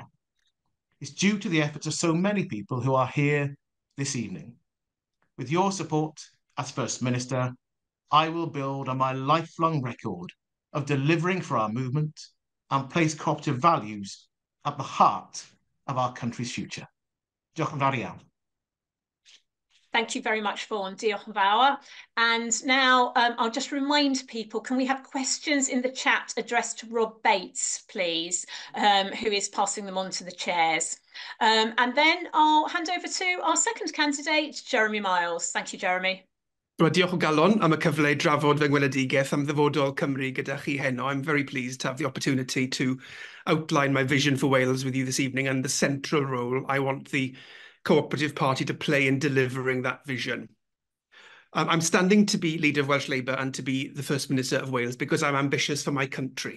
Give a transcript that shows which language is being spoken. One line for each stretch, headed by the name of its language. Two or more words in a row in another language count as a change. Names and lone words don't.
English: It's due to the efforts of so many people who are here this evening. With your support as First Minister, I will build on my lifelong record of delivering for our movement and place cooperative values at the heart of our country's future.
Welsh: Diolch yn fawr iawn.
English: Thank you very much, Vaughan.
Welsh: Diolch yn fawr.
English: And now I'll just remind people, can we have questions in the chat addressed to Rob Bates, please, who is passing them on to the chairs. And then I'll hand over to our second candidate, Jeremy Miles. Thank you, Jeremy. Well,
Welsh: diolch o galon am y cyfle i drafod fy ngweledigaeth am ddyfodol Cymru gyda chi heno.
English: I'm very pleased to have the opportunity to outline my vision for Wales with you this evening and the central role I want the Co-operative Party to play in delivering that vision. I'm standing to be leader of Welsh Labour and to be the First Minister of Wales because I'm ambitious for my country.